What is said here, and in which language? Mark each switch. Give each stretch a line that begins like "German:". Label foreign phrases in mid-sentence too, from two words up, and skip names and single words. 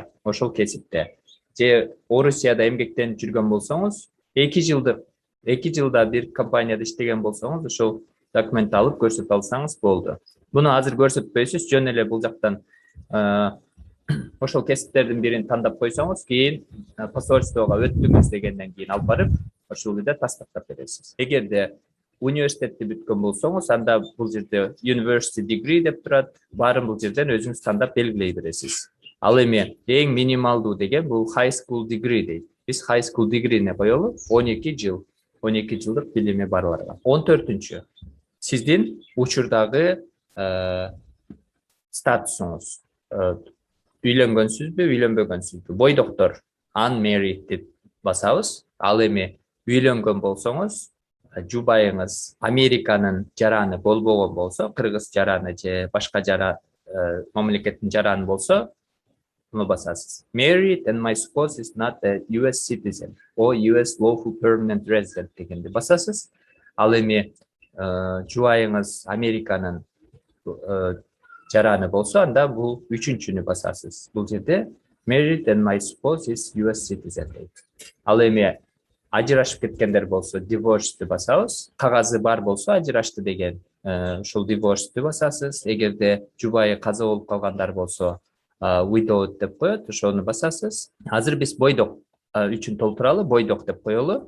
Kyrgyz: Ошол кесипте же Орусияда эмгектенип жүргөн болсоңуз, 2 жылдык 2 жылда bir компанияда иштеген болсоңуз, ошол документти алып көрсөтө алсаңыз болду. Буну азыр көрсөтпөйсүз, жөн эле бул жактан ошол кесиптердин бирин тандап койсоңуз, кийин посольствого өттүңүз дегенден кийин алып барып, ошол жерде тастактап бересиз. Эгерде университетти бүткөн болсоңуз, анда бул жерде
English: university degree
Kyrgyz: деп турат, баарын бул жерден өзүңүз тандап белгилей бересиз. Ал эми эң минималдуу деген бул
English: high school degree
Kyrgyz: дейт. Биз
English: high school degree'не
Kyrgyz: коелу 12 жыл. 12 жылдык билими барларга. 14-чү. Сиздин учурдагы статусуңуз. Үйлөнгөнсүзбү, үйлөнбөгөнсүзбү? Бойдоктор unmarried деп басабыз. Ал эми үйлөнгөн болсоңуз, жубайыңыз Американын жараны болбогон болсо, кыргыз жараны же башка жара мамлекеттин жараны болсо, буну басасыз.
English: Married and my spouse is not a US citizen or US lawful permanent resident
Kyrgyz: дегенде басасыз. Ал эми жубайыңыз Американын жараны болсо, анда бул үчүнчүнү басасыз. Бул жерде
English: married and my spouse is US citizen
Kyrgyz: дейт. Ал эми ажырашып кеткендер болсо, divorced басабыз. Кагазы бар болсо, ажырашты деген ушул divorced басасыз. Эгерде жубайы каза болуп калгандар болсо, widowed деп коет, ошону басасыз. Азыр биз бойдок үчүн толтуралы, бойдок деп коелу.